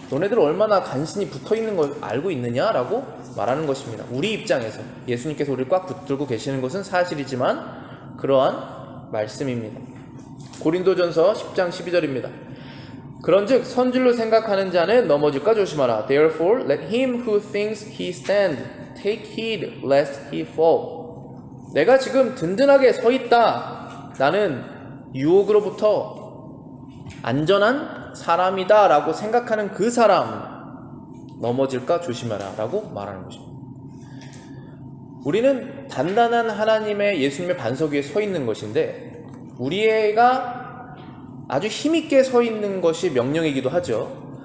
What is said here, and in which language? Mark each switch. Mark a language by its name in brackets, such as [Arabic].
[Korean] 너네들 얼마나 간신히 붙어있는 걸 알고 있느냐라고 말하는 것입니다. 우리 입장에서 예수님께서 우리를 꽉 붙들고 계시는 것은 사실이지만 그러한 말씀입니다. 고린도전서 10장 12절입니다. 그런즉 선줄로 생각하는 자는 넘어질까 조심하라. [English] Therefore let him who thinks he stand take heed lest he fall. [Korean] 내가 지금 든든하게 서 있다. 나는 유혹으로부터 안전한 사람이다 라고 생각하는 그 사람 넘어질까 조심하라 라고 말하는 것입니다. 우리는 단단한 하나님의 예수님의 반석 위에 서 있는 것인데 우리가 아주 힘있게 서 있는 것이 명령이기도 하죠.